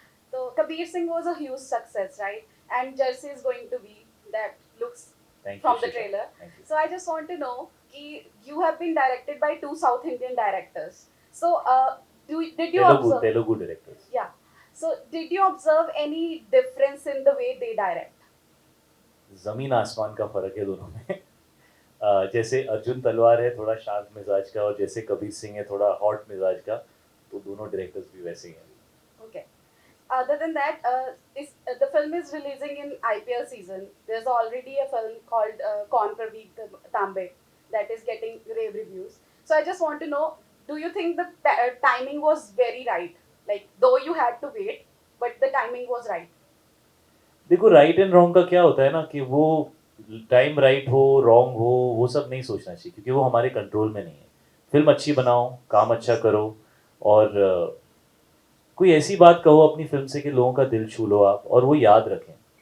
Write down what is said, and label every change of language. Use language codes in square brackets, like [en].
[en] So Kabir Singh was a huge success, right? And Jersey is going to be that looks Thank you, from the Sheetal. trailer. Thank you. So I just want to know, ki you have been directed by 2 South Indian directors. So did you observe? Telugu directors. Yeah. So did you observe any difference in the way they direct? [hi] जमीन आसमान का फर्क है दोनों में। जैसे अर्जुन तलवार है थोड़ा शांत मिजाज का, और जैसे कबीर सिंह है थोड़ा हॉट मिजाज का, तो दोनों डायरेक्टर्स भी वैसे ही हैं. [en] Okay. Other than that, the film is releasing in IPL season. There's already a film called Kaun Praveek Tambe that is getting rave reviews. So I just want to know, do you think the timing was very right? Like, though you had to wait, but the timing was right. [hi] देखो right and wrong का क्या होता है ना, कि वो time right हो wrong हो वो सब नहीं सोचना चाहिए, क्योंकि वो हमारे कंट्रोल में नहीं है. फिल्म अच्छी बनाओ, काम अच्छा करो, और कोई ऐसी बात कहो अपनी फिल्म से कि लोगों का दिल छू लो आप, और वो याद रखें.